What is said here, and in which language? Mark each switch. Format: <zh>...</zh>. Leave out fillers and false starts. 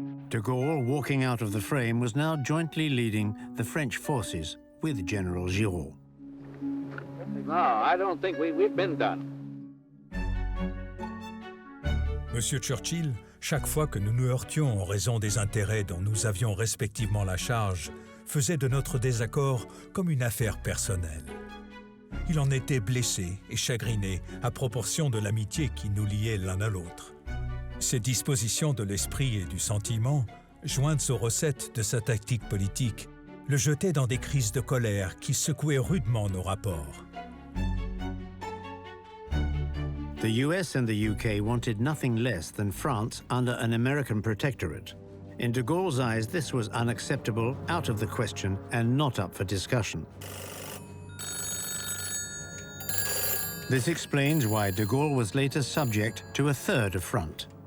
<en>De Gaulle, walking out of the frame, was now jointly leading the French forces with General Giraud. No, I don't think we've been done.</en> <fr>Monsieur Churchill, chaque fois que nous nous heurtions en raison des intérêts dont nous avions respectivement la charge, faisait de notre désaccord comme une affaire personnelle. Il en était blessé et chagriné à proportion de l'amitié qui nous liait l'un à l'autre. Ces dispositions de l'esprit et du sentiment, jointes aux recettes de sa tactique politique, le jetaient dans des crises de colère qui secouaient rudement nos rapports.</fr> <en>The US and the UK wanted nothing less than France under an American protectorate. In de Gaulle's eyes, this was unacceptable, out of the question, and not up for discussion. This explains why de Gaulle was later subject to a third affront.</en>